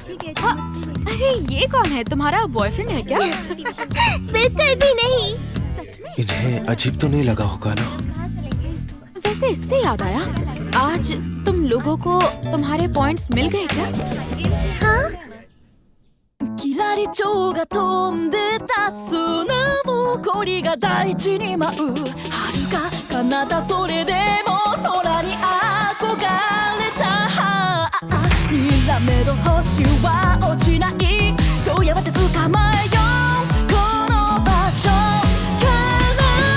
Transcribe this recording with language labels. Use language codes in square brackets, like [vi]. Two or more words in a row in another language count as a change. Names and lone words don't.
[hi] अरे ये कौन है? तुम्हारा बॉयफ्रेंड है क्या? बिल्कुल भी नहीं। इन्हें अजीब तो नहीं लगा होगा ना? वैसे इससे याद आया, आज तुम लोगों को तुम्हारे पॉइंट्स मिल गए क्या? हाँ? [ja] キラリチョウが飛んでた砂ぼこりが大地に舞う遥か彼方それでも空に憧れたにらめろ星は落ちないとやがて捕まえようこの場所から